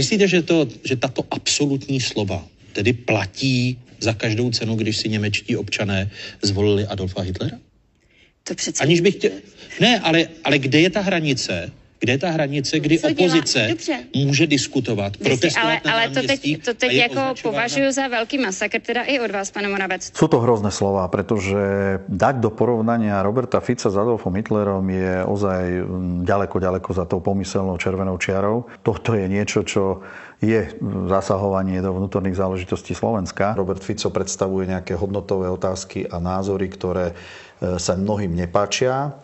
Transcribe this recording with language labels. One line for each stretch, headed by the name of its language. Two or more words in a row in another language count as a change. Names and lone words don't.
Czech: Myslíte, že tato absolutní slova tedy platí za každou cenu, když si němečtí občané zvolili Adolfa Hitlera? To přece... Aniž bych chtěl... Ne, ale kde je ta hranice? Kde je ta hranice, kdy opozice může diskutovat, protestovat na náměstí? To teď jako považuji za velký masakr, teda i od vás, pane Moravec.
Slovak: Sú to hrozné slova, pretože dať do porovnania Roberta Fica s Adolfom Hitlerom je ozaj ďaleko za tou pomyselnou červenou čiarou. Toto je niečo, čo je zasahovanie do vnútorných záležitostí Slovenska. Robert Fico predstavuje nejaké hodnotové otázky a názory, ktoré sa mnohým nepáčia.